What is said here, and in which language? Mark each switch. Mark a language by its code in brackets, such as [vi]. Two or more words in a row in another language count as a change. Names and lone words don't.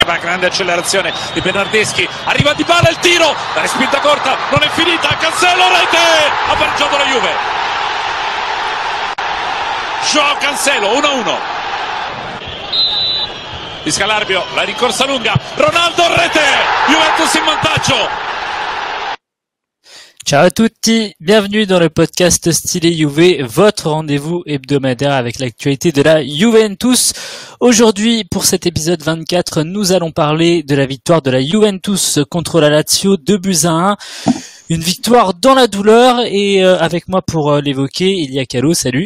[it] qua grande accelerazione di Bernardeschi, arriva Dybala, il tiro, la respinta corta, non è finita, Cancelo, rete, ha pareggiato la Juve. Joao Cancelo, 1-1. Fischia l'arbitro, la rincorsa lunga, Ronaldo, rete, Juventus in vantaggio. [fr] Ciao à tutti, bienvenue dans le podcast Stylé Juve, votre rendez-vous hebdomadaire avec l'actualité de la Juventus. Aujourd'hui, pour cet épisode 24, nous allons parler de la victoire de la Juventus contre la Lazio, 2-1. Une victoire dans la douleur et avec moi pour l'évoquer, il y a Calo, salut.